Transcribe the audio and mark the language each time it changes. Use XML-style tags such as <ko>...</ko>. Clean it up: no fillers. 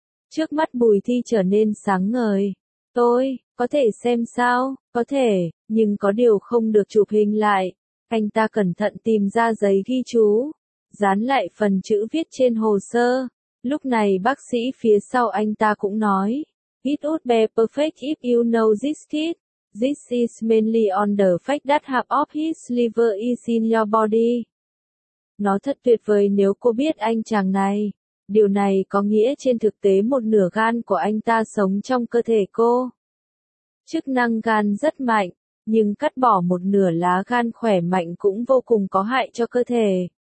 <vi>Trước mắt Bùi Thi trở nên sáng ngời. Tôi, có thể xem sao? Có thể, nhưng có điều không được chụp hình lại. Anh ta cẩn thận tìm ra giấy ghi chú. Dán lại phần chữ viết trên hồ sơ. Lúc này bác sĩ phía sau anh ta cũng nói.</vi> <en>It would be perfect if you know this kid. This is mainly on the fact that half of his liver is in your body.</en> <vi>Nó thật tuyệt vời nếu cô biết anh chàng này. Điều này có nghĩa trên thực tế một nửa gan của anh ta sống trong cơ thể cô. Chức năng gan rất mạnh, nhưng cắt bỏ một nửa lá gan khỏe mạnh cũng vô cùng có hại cho cơ thể.</vi>